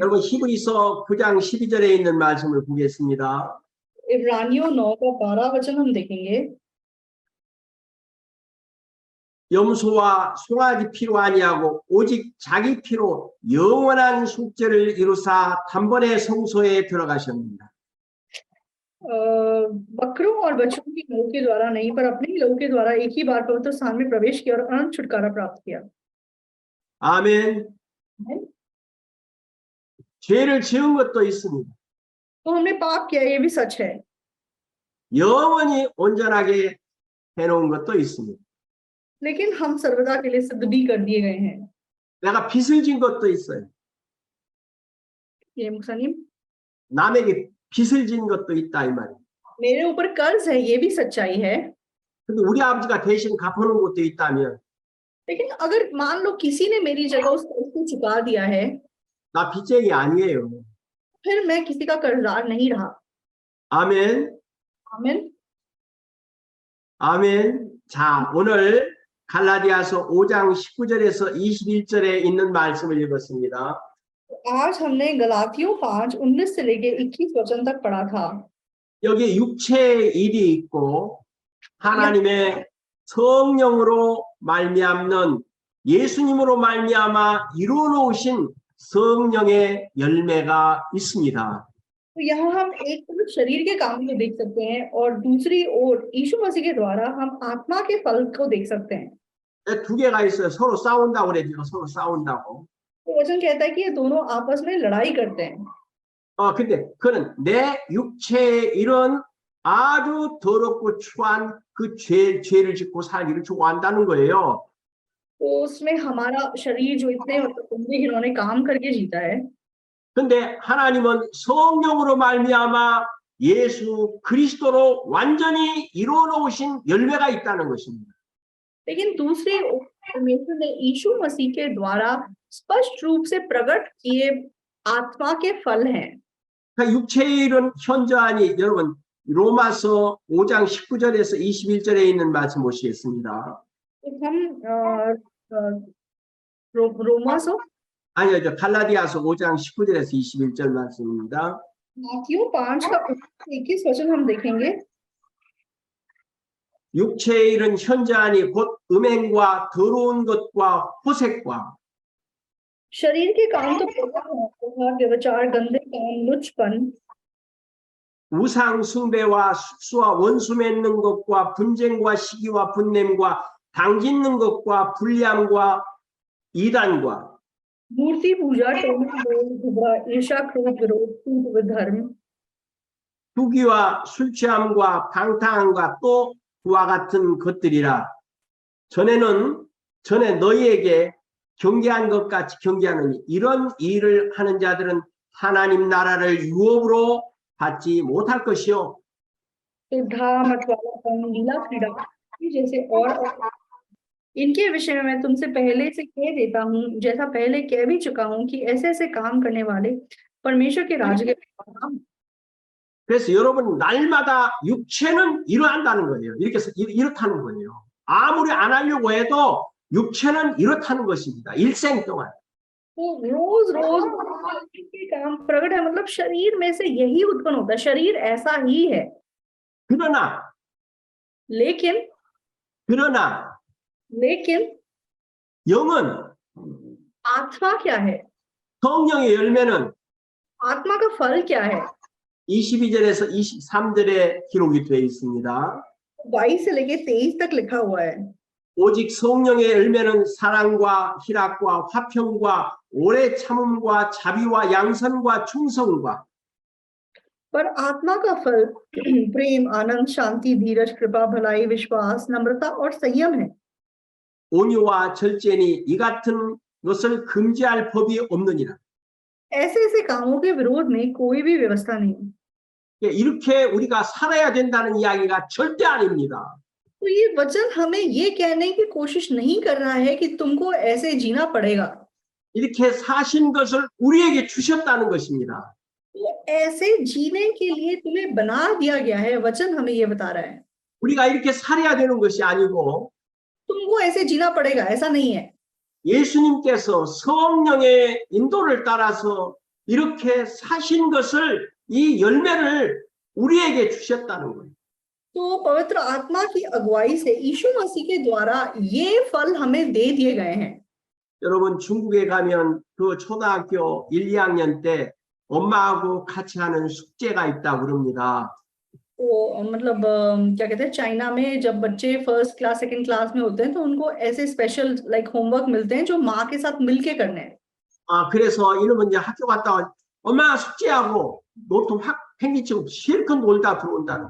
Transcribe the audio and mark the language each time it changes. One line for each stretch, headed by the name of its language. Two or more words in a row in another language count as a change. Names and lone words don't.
Korean: 여러분 히브리서 9장 12절에 있는 말씀을 보겠습니다.
Hindi: इब्रानियों 9 का 12 वचन हम देखेंगे।
Korean: 염소와 송아지 피로 아니하고 오직 자기 피로 영원한 속죄를 이루사 단번에 성소에 들어가셨습니다.
Hindi: बकरों और बच्चों की लहू के द्वारा नहीं, पर अपने ही लहू के द्वारा एक ही बार पवित्र स्थान में प्रवेश किया और अनंत छुटकारा प्राप्त किया।
Korean: 아멘. 죄를 지은 것도 있습니다.
Hindi: तो हमने पाप किया, ये भी सच है।
Korean: 영원히 온전하게 해놓은 것도 있습니다.
Hindi: लेकिन हम सर्वदा के लिए सिद्ध भी कर दिए गए हैं।
Korean: 내가 빚을 진 것도 있어요.
Hindi: ये मुक्तानी
Korean: 남에게 빚을 진 것도 있다 이 말이에요.
Hindi: मेरे ऊपर कर्ज है, ये भी सच्चाई है।
Korean: 근데 우리 아버지가 대신 갚아놓은 것도 있다면
Hindi: लेकिन अगर मान लो किसी ने मेरी जगह उस कर्ज को चुका दिया है,
Korean: 나 빚쟁이 아니에요.
Hindi: फिर मैं किसी का कर्जदार नहीं रहा।
Korean: 아멘.
Hindi: आमीन।
Korean: 아멘. 자, 오늘 갈라디아서 5장 19절에서 21절에 있는 말씀을 읽었습니다.
Hindi: आज हमने गलातियों 5:19 से लेके 21 वचन तक पढ़ा था।
Korean: 여기 육체의 일이 있고 하나님의 성령으로 말미암는 예수님으로 말미암아 이루어 놓으신 성령의 열매가 있습니다.
Hindi: तो यहाँ हम एक तरफ शरीर के काम को देख सकते हैं और दूसरी ओर यीशु मसीह के द्वारा हम आत्मा के फल को देख सकते हैं।
Korean: 두 개가 있어요. 서로 싸운다고 그랬죠. 서로 싸운다고.
Hindi: तो वचन कहता है कि ये दोनों आपस में लड़ाई करते हैं।
Korean: 근데 그는 내 육체의 일은 아주 더럽고 추한 그 죄를 짓고 살기를 좋아한다는 거예요.
Hindi: तो उसमें हमारा शरीर जो इतने गंदे घिनौने काम करके जीता है,
Korean: 근데 하나님은 성령으로 말미암아 예수 그리스도로 완전히 이루어 놓으신 열매가 있다는 것입니다.
Hindi: लेकिन दूसरी ओर परमेश्वर ने यीशु मसीह के द्वारा स्पष्ट रूप से प्रकट किए आत्मा के फल हैं।
Korean: 그러니까 육체의 일은 현저하니 여러분 로마서 5장 19절에서 21절에 있는 말씀 보시겠습니다.
Hindi: तो हम रोमासो
Korean: 아니요, 저 갈라디아서 5장 19절에서 21절 말씀입니다.
Hindi: मत्ती 5 का 21 वचन हम देखेंगे।
Korean: 육체의 일은 현저하니 곧 음행과 더러운 것과 호색과
Hindi: शरीर के काम तो प्रकट हैं, व्यभिचार, गंदे काम, लुचपन,
Korean: 우상 숭배와 숙수와 원수 맺는 것과 분쟁과 시기와 분냄과 당짓는 것과 불리함과 이단과
Hindi: मूर्ति पूजा, झगड़ा, ईर्ष्या, क्रोध, विरोध, झूठ, विधर्म,
Korean: 투기와 술 취함과 방탕함과 또 그와 같은 것들이라. 전에 너희에게 경계한 것 같이 경계하느니 이런 일을 하는 자들은 하나님 나라를 유업으로 받지 못할 것이요.
Hindi: शुद्धा, मतवालापन, लीला क्रीड़ा जैसे और इनके विषय में मैं तुमसे पहले से कह देता हूँ, जैसा पहले कह भी चुका हूँ कि ऐसे ऐसे काम करने वाले परमेश्वर के राज्य के परिणाम।
Korean: 그래서 여러분 날마다 육체는 일어난다는 거예요. 이렇다는 거예요. 아무리 안 하려고 해도 육체는 이렇다는 것입니다. 일생 동안.
Hindi: तो रोज रोज के काम प्रकट है, मतलब शरीर में से यही उत्पन्न होता है, शरीर ऐसा ही है।
Korean: 그러나
Hindi: लेकिन
Korean: 영은
Hindi: आत्मा क्या है,
Korean: 성령의 열매는
Hindi: आत्मा का फल क्या है,
Korean: 22절에서 23절에 기록이 되어 있습니다.
Hindi: 22 से लेके 23 तक लिखा हुआ है।
Korean: 오직 성령의 열매는 사랑과 희락과 화평과 오래 참음과 자비와 양선과 충성과
Hindi: पर आत्मा का फल प्रेम, आनंद, शांति, धीरज, कृपा, भलाई, विश्वास, नम्रता और संयम है।
Korean: 온유와 절제니 이 같은 것을 금지할 법이 없느니라.
Hindi: ऐसे ऐसे कामों के विरोध में कोई भी व्यवस्था नहीं।
Korean: 이렇게 우리가 살아야 된다는 이야기가 절대 아닙니다.
Hindi: तो ये वचन हमें ये कहने की कोशिश नहीं कर रहा है कि तुमको ऐसे जीना पड़ेगा।
Korean: 이렇게 사신 것을 우리에게 주셨다는 것입니다.
Hindi: तो ऐसे जीने के लिए तुम्हें बना दिया गया है, वचन हमें ये बता रहा है।
Korean: 우리가 이렇게 살아야 되는 것이 아니고
Hindi: तुमको ऐसे जीना पड़ेगा, ऐसा नहीं है।
Korean: 예수님께서 성령의 인도를 따라서 이렇게 사신 것을 이 열매를 우리에게 주셨다는 거예요.
Hindi: तो पवित्र आत्मा की अगुवाई से यीशु मसीह के द्वारा ये फल हमें दे दिए गए हैं।
Korean: 여러분 중국에 가면 그 초등학교 1, 2학년 때 엄마하고 같이 하는 숙제가 있다고 그럽니다.
Hindi: तो मतलब क्या कहते हैं, चाइना में जब बच्चे
English: first class second class
Hindi: में होते हैं तो उनको ऐसे
English: special like homework
Hindi: मिलते हैं जो माँ के साथ मिलके करने हैं।
Korean: 그래서 이놈은 이제 학교 갔다 와 엄마 숙제하고 노트북 확 팽개치고 실컷 놀다 들어온다는.